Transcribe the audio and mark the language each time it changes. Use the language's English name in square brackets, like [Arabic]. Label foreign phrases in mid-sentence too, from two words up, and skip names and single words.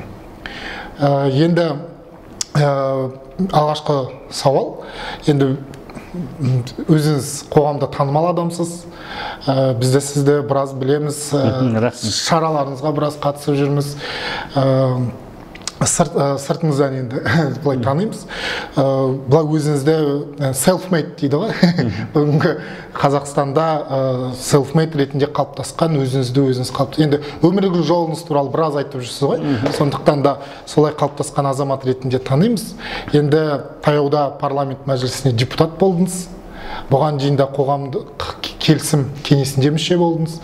[Kazakh] Енді алғашқы сауал, енді өзіңіз қоғамда танымал адамсыз, бізде сізді біраз білеміз, шараларыңызға біраз қатысып жүрміз. Сыртыңыздан енді былай танимыз. Бұлай өзіңізді self-made дейді ғой. Бүгінгі Қазақстанда self-made ретінде қалыптасқан, өзіңізді өзіңіз қалыптасқан. Енді өмірлік жолыңыз туралы біраз айтып жүрсіз ғой. Сондықтан да солай қалыптасқан азамат ретінде танимыз. Енді таяуда парламент мәжілісіне депутат болдыңыз. Бұған дейін де қоғамдық келісім кеңесінде мүше болдыңыз.